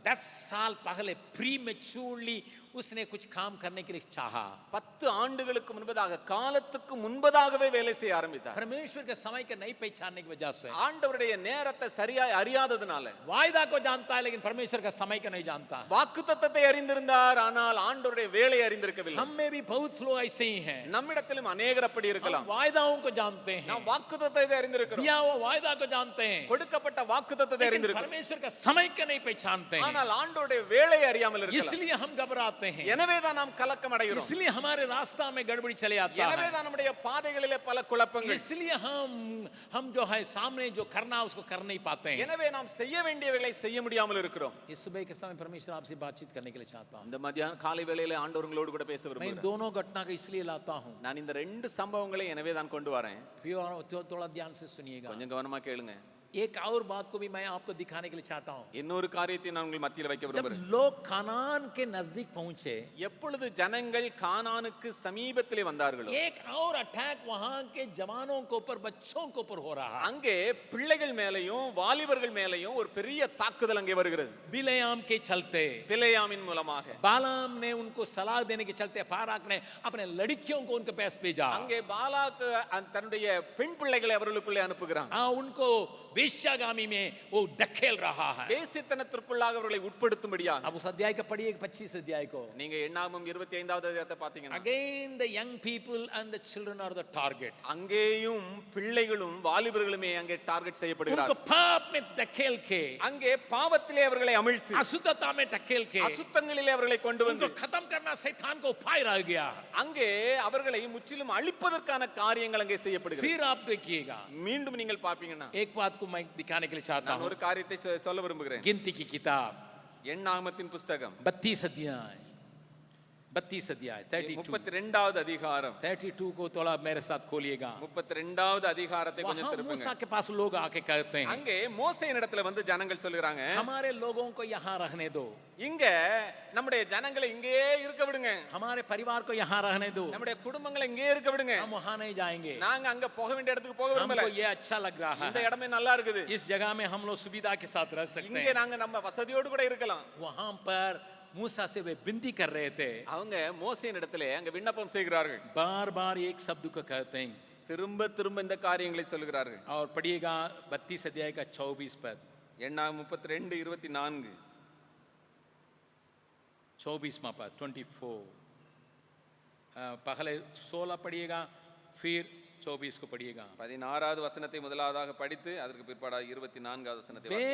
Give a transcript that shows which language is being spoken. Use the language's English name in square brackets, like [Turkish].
[Hindi] 10 साल पहले प्रीमेच्योरली उसने कुछ काम करने के लिए चाहा. [Tamil] 10 ஆண்டுகளுக்கு முன்பதாக, காலத்துக்கு முன்பதாகவே வேலை செய்ய ஆரம்பித்தார். [Hindi] परमेश्वर के समय को नहीं पहचानने की वजह से, [Tamil] ஆண்டவருடைய நேரத்தை சரியாய் அறியாததனால. [Hindi] वायदा को जानता है लेकिन परमेश्वर का समय को नहीं जानता. [Tamil] வாக்குத்தத்தத்தை அறிந்திருந்தார், ஆனால் ஆண்டவருடைய வேலையை அறிந்திருக்கவில்லை. [Hindi] हम में भी बहुत लोग ऐसे ही हैं. [Tamil] நம்மிடத்திலும் அநேகர் அப்படி இருக்கலாம். [Hindi] हम वायदाओं को जानते हैं, [Tamil] நாம் வாக்குத்தத்தத்தை அறிந்திருக்கிறோம், [Hindi] दिया हुआ वायदा को जानते हैं, [Tamil] கொடுக்கப்பட்ட வாக்குத்தத்தத்தை [Hindi] लेकिन [Tamil] அறிந்திருக்கிறோம், [Hindi] परमेश्वर का समय को नहीं पहचानते हैं. [Tamil] ஆனால் ஆண்டவருடைய வேலையை அறியாமல் இருக்கலாம். [Hindi] इसलिए हम घबराते हैं, [Tamil] எனவே தான் நாம் கலக்கம் அடைகிறோம். [Hindi] इसलिए हमारे रास्ता में गड़बड़ी चले आता [Tamil] எனவே [Hindi] है, [Tamil] தான் நம்முடைய பாதைகளிலே பல குழப்பங்கள். [Hindi] इसलिए हम जो है सामने जो करना है उसको कर नहीं पाते हैं. [Tamil] எனவே நாம் செய்ய வேண்டியவைகளை செய்ய முடியாமல் இருக்கிறோம். [Hindi] इस सुबह के समय परमेश्वर आपसे बातचीत करने के लिए चाहता हूँ. [Tamil] இந்த மத்தியான காலை வேளையிலே ஆண்டவர் உங்களோடு கூட பேச [Hindi] मैं इन [Tamil] விரும்புகிறேன். [Hindi] दोनों घटना को इसलिए लाता हूँ, [Tamil] நான் இந்த 2 சம்பவங்களை எனவே தான் கொண்டு வரேன். [Hindi] थोड़ा ध्यान से सुनिएगा. [Tamil] கொஞ்சம் கவனமா கேளுங்க. [Hindi] एक और बात को भी मैं आपको दिखाने के लिए चाहता हूँ. [Tamil] இன்னொரு காரியத்தை நான் உங்கள் மத்தியில் வைக்க [Hindi] जब [Tamil] விரும்புகிறேன். [Hindi] लोग कनान के नजदीक पहुंचे, [Tamil] எப்பொழுது ஜனங்கள் கானானுக்கு சமீபத்திலே வந்தார்களோ, [Hindi] एक और अटैक वहां के जवानों के ऊपर, बच्चों के ऊपर हो रहा है. [Tamil] அங்கே பிள்ளைகள் மேலையும் வாலிபர்கள் மேலையும் ஒரு பெரிய தாக்குதல் அங்கே வருகிறது. [Hindi] बिलेयाम के चलते, [Tamil] பிலேயாமின் மூலமாக [Hindi] बालाम ने उनको सलाह देने के चलते बाराक ने अपने लड़कियों को उनके पास भेजा. [Tamil] அங்கே பாலாக் தன்னுடைய பெண் பிள்ளைகளை அவர்களுக்குள்ளே அனுப்புகிறான். [Hindi] उनको वेश्यागामी में वो ढकेल रहा है. [Tamil] வேசித்தனத்திற்குள்ளாக அவர்களை உட்படுத்தும்படியாக. [Hindi] अब उस अध्याय का पढ़िए 25 अध्याय को. [Tamil] நீங்க எண்ணாகமம் 25வது அத்தியாயத்தை பாத்தீங்கன்னா, [English] Again the young people and the children are the target. [Tamil] அங்கேயும் பிள்ளைகளும் வாலிபர்களுமே அங்கே டார்கெட் [Hindi] उनको [Tamil] செய்யப்படுகிறார்கள். [Hindi] पाप में धकेल के, [Tamil] அங்கே பாவத்திலே அவர்களை அமிழ்த்து, [Hindi] अशुद्धता में धकेल के, [Tamil] அசுத்தங்களிலே அவர்களை கொண்டு வந்து, [Hindi] उनको खत्म करना शैतान को उपाय रह गया. [Tamil] அங்கே அவர்களை முற்றிலும் அழிப்பதற்கான காரியங்கள் அங்கே செய்யப்படுகிறது. [Hindi] फिर आप देखिएगा, [Tamil] மீண்டும் நீங்கள் பாப்பீங்கன்னா, [Hindi] एक बात को मैं दिखाने के लिए चाहता [Tamil] நான் [Hindi] हूँ. [Tamil] ஒரு காரியத்தை சொல்ல விரும்புகிறேன். [Hindi] गिनती की किताब [Tamil] எண்ணாகமத்தின் புஸ்தகம் [Hindi] 32 अध्याय 32 अध्याय 32 [Tamil] 32வது அதிகாரம் [Hindi] 32 को थोड़ा मेरे साथ खोलिएगा [Tamil] 32வது அதிகாரத்தை கொஞ்சம் [Hindi] वहां [Tamil] திருப்புங்க. [Hindi] मूसा के पास लोग आके कहते हैं [Tamil] அங்கே மோசேயின் இடத்துல வந்து ஜனங்கள் சொல்லுறாங்க, [Hindi] हमारे लोगों को यहाँ रहने दो, [Tamil] இங்க நம்முடைய ஜனங்களை இங்கேயே இருக்க விடுங்க, [Hindi] हमारे परिवार को यहाँ रहने दो, [Tamil] நம்முடைய குடும்பங்களை இங்கேயே இருக்க விடுங்க, [Hindi] हम वहां नहीं जाएंगे, [Tamil] நாங்க அங்க போக வேண்டிய இடத்துக்கு போக விரும்பல, [Hindi] हमको ये अच्छा लग रहा [Tamil] இந்த [Hindi] है, [Tamil] இடமே நல்லா இருக்குது, [Hindi] इस जगह में हम लोग सुविधा के साथ रह सकते [Tamil] இங்க [Hindi] हैं। [Tamil] நாங்க நம்ம வசதியோடு கூட இருக்கலாம். [Hindi] वहां पर मूसा से वे विनती कर रहे थे, [Tamil] அவங்க மோசேயின் இடத்துல அங்க விண்ணப்பம் செய்கிறார்கள், [Hindi] बार बार एक शब्द को कहते हैं [Tamil] திரும்ப திரும்ப இந்த காரியங்களை சொல்லுகிறார்கள். [Hindi] और पढ़िएगा 32 अध्याय का 24 पद, [Tamil] எண்ணாகமம் 32:24 [Hindi] 24वां पद 24, पहले 16 पढ़िएगा फिर 24 को पढ़िएगा। [Tamil] 16வது வசனத்தை முதலாவதாக படித்து அதற்கு பிற்பாடு 24வது வசனத்தை